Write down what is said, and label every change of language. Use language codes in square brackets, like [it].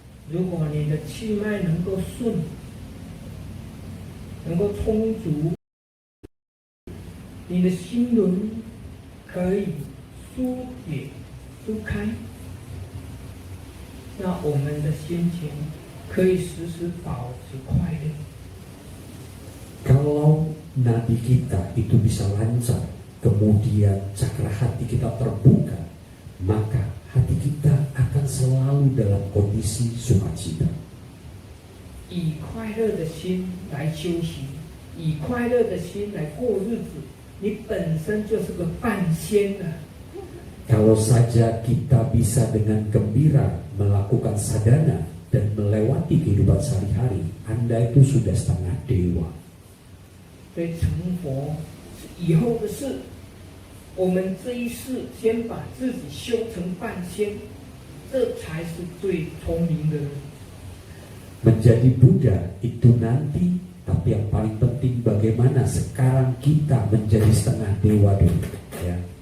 [zh] 如果你的气脉能够顺，能够充足，你的心轮 可以疏解、疏开，那我们的心情可以时时保持快乐。 [id] Kalau nadi kita itu bisa lancar, kemudian cakra hati kita terbuka, maka hati kita akan selalu dalam kondisi sukacita. [zh] 以快乐的心来修行，以快乐的心来过日子，你本身就是个半仙了。 [id] Kalau saja kita bisa dengan gembira melakukan sadhana dan melewati kehidupan sehari-hari, Anda itu sudah setengah dewa. [zh] 所以成佛是以后的事，我们这一世先把自己修成半仙，这才是最聪明的人。 [id] Menjadi Buddha itu nanti, tapi yang paling penting bagaimana sekarang kita menjadi setengah dewa dulu, ya.